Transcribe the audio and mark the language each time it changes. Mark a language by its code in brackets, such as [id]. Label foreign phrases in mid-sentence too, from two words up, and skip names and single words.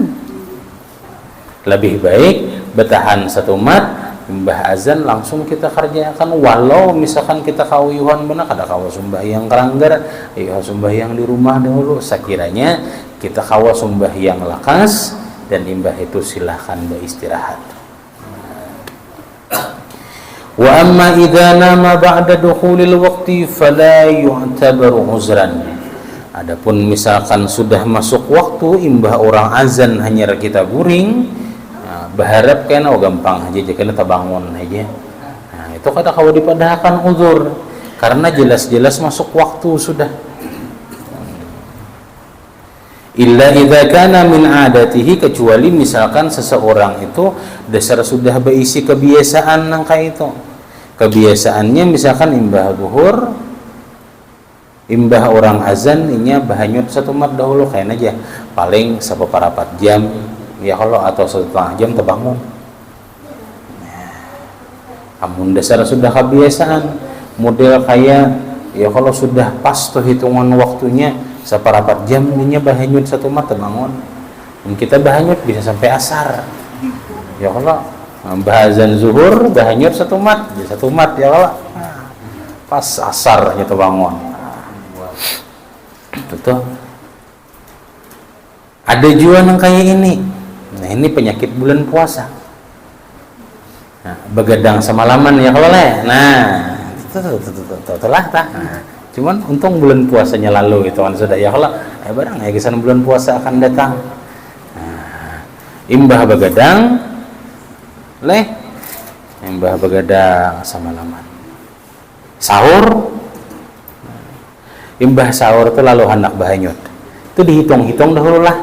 [bjn] Lebih baik bertahan satu mat, mbah azan langsung kita kerjakan. Walau misalkan kita kawiyuhan benar, kada kawa sembahyang keranggar, ayo sembahyang di rumah dahulu. Sekiranya kita kawa sembahyang lakas, dan imbah itu silahkan beristirahat. [ar] Wa amma idza nama ba'da dukhulil waqti fala yu'tabaru uzran. [bjn] Adapun misalkan sudah masuk waktu imbah orang azan hanya kita guring, berharap kena gampang aja kena tabangun aja. Nah, itu kada kawa dipadahkan uzur karena jelas-jelas masuk waktu sudah. [ar] Illa idza kana min adatihi, [bjn] kecuali misalkan seseorang itu dasar sudah berisi kebiasaan nang kayak itu. Kebiasaannya misalkan imbah zuhur, imbah orang azan inya bahanyut satu mat dahulu kayak aja paling sapaparapat jam ya kalau atau 1/2 jam terbangun. Amun dasar sudah kebiasaan model kayak ya kalau sudah pas tuh hitungan waktunya separapat jam inya bahanyut satu mat terbangun. Dan kita bahanyut bisa sampai asar. Ya kalau bahazan zuhur bahanyut satu mat ya kalau pas asar nya terbangun. Betul. Ada juga yang kayak ini. Nah, ini penyakit bulan puasa. Nah, begadang semalaman ya kalau leh. Nah, itulah tak. Nah, cuman untung bulan puasanya lalu itu kan sudah ya kalau barang ya kisan bulan puasa akan datang. Nah, imbah begadang leh, imbah begadang semalaman. Sahur, imbah sahur itu lalu hendak bahanyut. Itu dihitung-hitung dahulu lah.